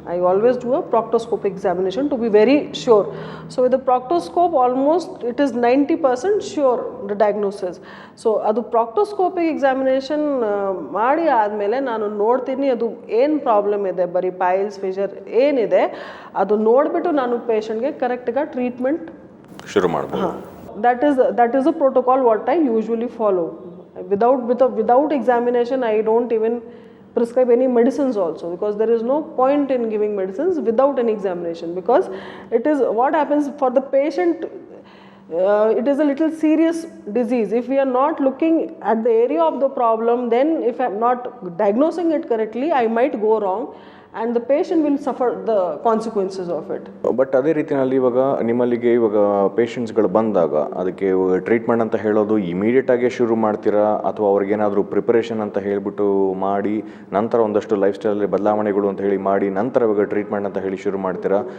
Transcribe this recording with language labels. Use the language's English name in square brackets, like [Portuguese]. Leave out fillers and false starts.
[English] I always do a proctoscopic examination to be very sure. So with the proctoscope almost it is 90% sure the diagnosis. [Kannada] So ಅದು ಪ್ರಾಕ್ಟೋಸ್ಕೋಪಿಕ್ examination ಮಾಡಿ ಆದಮೇಲೆ ನಾನು ನೋಡ್ತೀನಿ ಅದು ಏನು ಪ್ರಾಬ್ಲಮ್ ಇದೆ, ಬರೀ ಪೈಲ್ಸ್ ಫಿಷರ್ ಏನಿದೆ ಅದು ನೋಡಿಬಿಟ್ಟು ನಾನು ಪೇಷಂಟ್ಗೆ ಕರೆಕ್ಟಾಗಿ ಟ್ರೀಟ್ಮೆಂಟ್ ಶುರು ಮಾಡ್ಬೋದು. [English] That is a protocol what I usually follow. Without examination, I don't even prescribe any medicines also, because there is no point in giving medicines without any examination, because it is what happens for the patient. It is a little serious disease. If we are not looking at the area of the problem, then if I am not diagnosing it correctly, I might go wrong and the patient will suffer the consequences of it. [Kannada] But ಅದೇ ರೀತಿಯಲ್ಲಿ ಇವಾಗ ನಿಮ್ಮಲ್ಲಿಗೆ ಇವಾಗ ಪೇಷಂಟ್ಸ್ಗಳು ಬಂದಾಗ ಅದಕ್ಕೆ treatment ಅಂತ ಹೇಳೋದು ಇಮಿಡಿಯೇಟಾಗಿ ಶುರು ಮಾಡ್ತೀರಾ, ಅಥವಾ ಅವ್ರಿಗೇನಾದರೂ ಪ್ರಿಪರೇಷನ್ ಅಂತ ಹೇಳಿಬಿಟ್ಟು ಮಾಡಿ ನಂತರ ಒಂದಷ್ಟು ಲೈಫ್ ಸ್ಟೈಲಲ್ಲಿ ಬದಲಾವಣೆಗಳು ಅಂತ ಹೇಳಿ ಮಾಡಿ ನಂತರ ಇವಾಗ ಟ್ರೀಟ್ಮೆಂಟ್ ಅಂತ ಹೇಳಿ ಶುರು ಮಾಡ್ತೀರಾ?